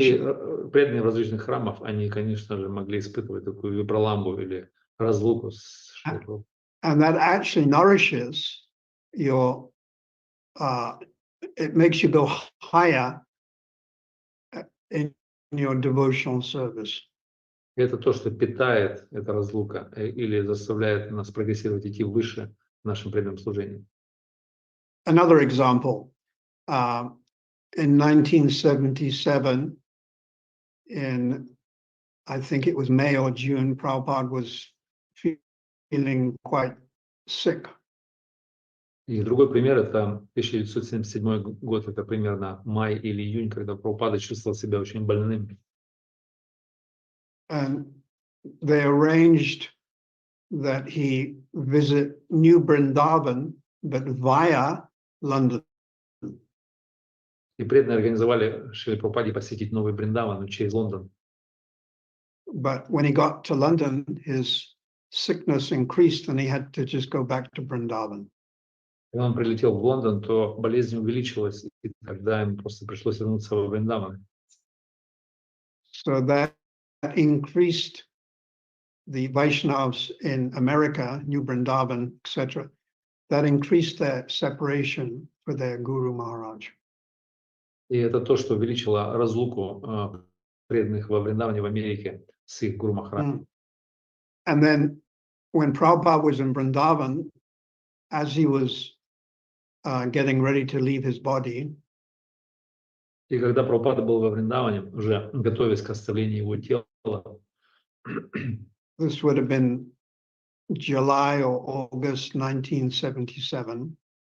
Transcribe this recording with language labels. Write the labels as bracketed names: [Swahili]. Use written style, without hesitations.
[Russian] И преданные в различных храмах, они, конечно же, могли испытывать такую випраламбу или разлуку с Шри-Прабхупадой. [English] And that actually nourishes your, it makes you go higher in your devotional service. [Russian] Это то, что питает эта разлука или заставляет нас прогрессировать, идти выше в нашем преданном служении. [English] Another example, in 1977, I think it was May or June, Prabhupada was feeling quite sick. [Russian] И другой пример — это 1977 год, это примерно май или июнь, когда Прабхупада чувствовал себя очень больным. [English] And they arranged that he visit New Vrindavan, but via London. [Russian] И преданные организовали Шри Прабхупаде посетить Новый Бриндаван, но через Лондон. [English] But when he got to London, his sickness increased and he had to just go back to Vrindavan. [Russian] Когда он прилетел в Лондон, то болезнь увеличилась, и тогда ему просто пришлось вернуться во Вриндаван. [English] So that increased the Vaishnavas in America, New Vrindavan, etc. That increased their separation for their Guru Maharaj. [Russian] И это то, что увеличило разлуку преданных во Вриндаване в Америке с их Гуру Махараджем. [English] And then when Prabhupada was in Vrindavan, as he was getting ready to leave his body, [Russian] И когда Прабхупада был во Вриндаване, уже готовясь к оставлению его тела, [English] this would have been July or August 1977.